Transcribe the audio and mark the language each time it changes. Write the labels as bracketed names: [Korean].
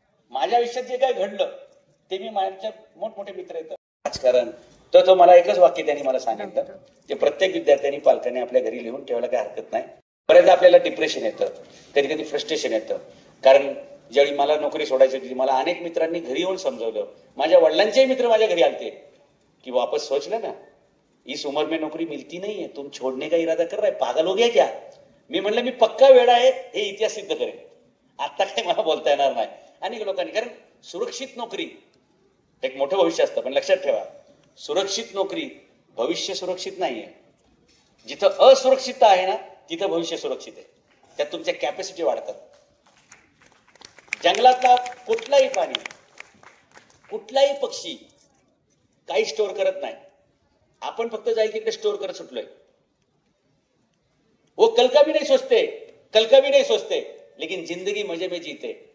[Marathi] माझ्या आयुष्यात जे काय घडलं ते मी माझ्या मोठमोठे मित्र येतात राजकारण, तर तो मला एकच वाक्य त्यांनी मला सांगितलं, ते प्रत्येक विद्यार्थ्यांनी पालकांनी आपल्या घरी लिहून ठेवायला काही हरकत नाही. बऱ्याचदा आपल्याला डिप्रेशन येतं, कधी कधी फ्रस्ट्रेशन येतं. कारण ज्यावेळी मला नोकरी सोडायची होती, मला अनेक मित्रांनी घरी येऊन समजवलं. माझ्या वडिलांचेही मित्र माझ्या घरी आलते की [Hindi] वापस सोच लेना, इस उम्र में नौकरी मिलती नहीं है, तुम छोड़ने का इरादा कर रहा है, पागल हो गया क्या. [Marathi] मी म्हणलं मी पक्का वेडा आहे, हे इतिहास सिद्ध करेल. आता काही मला बोलता येणार नाही अनेक लोकांनी. कारण सुरक्षित नोकरी एक मोठं भविष्य असतं, पण लक्षात ठेवा, सुरक्षित नोकरी भविष्य सुरक्षित नाहीये. जिथं असुरक्षितता आहे ना, तिथं भविष्य सुरक्षित आहे. त्यात तुमच्या कॅपॅसिटी वाढतात. जंगलातला कुठलाही प्राणी, कुठलाही पक्षी काही स्टोअर करत नाही. आपण फक्त जाईल तिकडे स्टोअर करत सुटलोय. [Hindi] वो कल का भी नहीं सोचते, कल का भी नहीं सोचते, लेकिन जिंदगी मजे में जीते.